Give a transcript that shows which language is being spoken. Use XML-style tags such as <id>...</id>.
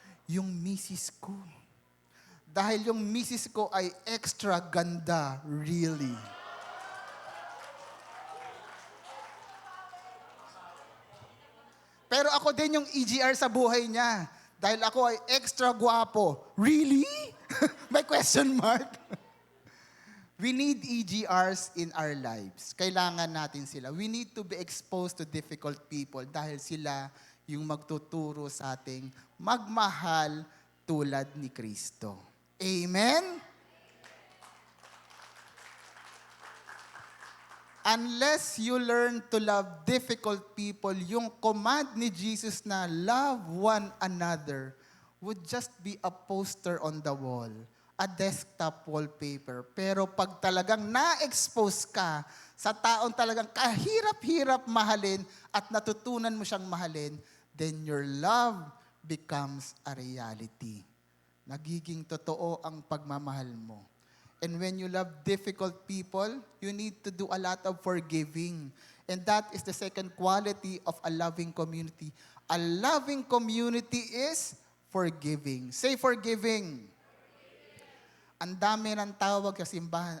<tl>Yung misis ko. Dahil yung misis ko ay extra ganda, really. Pero ako din yung EGR sa buhay niya. Dahil ako ay extra guwapo.</tl> <en>Really? May question mark? We need EGRs in our lives.</en> <tl>Kailangan natin sila.</tl> <en>We need to be exposed to difficult people</en> <tl>dahil sila yung magtuturo sa ating magmahal tulad ni Kristo. Amen?</tl> <en>Unless you learn to love difficult people,</en> <tl>yung command ni Jesus</tl> <en>na love one another would just be a poster on the wall, a desktop wallpaper.</en> <tl>Pero pag talagang na-expose ka sa taong talagang kahirap-hirap mahalin at natutunan mo siyang mahalin,</tl> <en>then your love becomes a reality.</en> <tl>Nagiging totoo ang pagmamahal mo.</tl> <en>And when you love difficult people, you need to do a lot of forgiving. And that is the second quality of a loving community. A loving community is forgiving. Say forgiving.</en> <tl>Ang dami ng tawag sa simbahan.</tl>